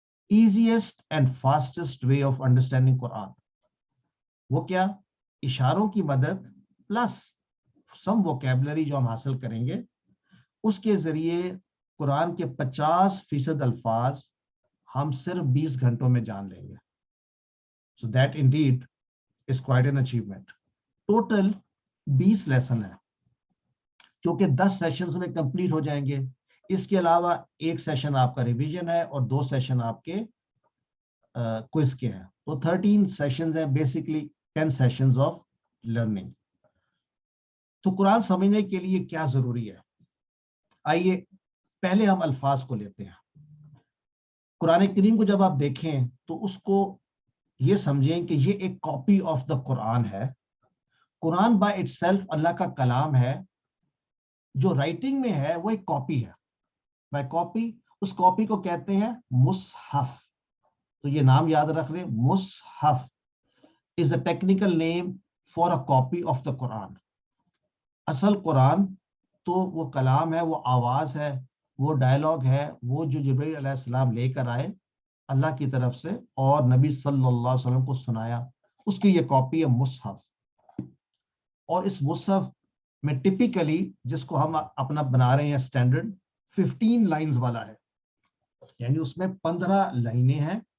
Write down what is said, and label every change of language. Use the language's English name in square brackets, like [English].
[English] Easiest and fastest way of understanding Quran. [Urdu] وہ کیا؟ اشاروں کی مدد [English] plus some vocabulary [Urdu] جو ہم حاصل کریں گے، اس کے ذریعے قرآن کے 50% الفاظ ہم صرف 20 گھنٹوں میں جان لیں گے. [English] So that indeed is quite an achievement. [Urdu] Total 20 lesson ہے جو کہ 10 سیشنز میں کمپلیٹ ہو جائیں گے. اس کے علاوہ ایک سیشن آپ کا ریویژن ہے اور 2 سیشن آپ کے کوئز کے ہیں. تو 13 سیشنز ہیں, بیسکلی [English] 10 sessions of learning. [Urdu] تو قرآن سمجھنے کے لیے کیا ضروری ہے؟ آئیے پہلے ہم الفاظ کو لیتے ہیں. قرآن کریم کو جب آپ دیکھیں تو اس کو یہ سمجھیں کہ یہ ایک [English] copy of the Quran [Urdu] ہے. قرآن [English] by itself [Urdu] اللہ کا کلام ہے, جو رائٹنگ میں ہے وہ ایک کاپی ہے. بائی کاپی, اس کاپی کو کہتے ہیں مصحف. تو یہ نام یاد رکھ لیں, [English] مصحف is a technical name for a copy of the Quran. [Urdu] اصل قرآن تو وہ کلام ہے, وہ آواز ہے, وہ ڈائلاگ ہے, وہ جو جبرائیل علیہ السلام لے کر آئے اللہ کی طرف سے اور نبی صلی اللہ علیہ وسلم کو سنایا, اس کی یہ کاپی ہے مصحف. اور اس مصحف میں ٹپیکلی جس کو ہم اپنا بنا رہے ہیں سٹینڈرڈ 15 لائنز والا ہے, یعنی اس میں 15 لائنیں ہیں.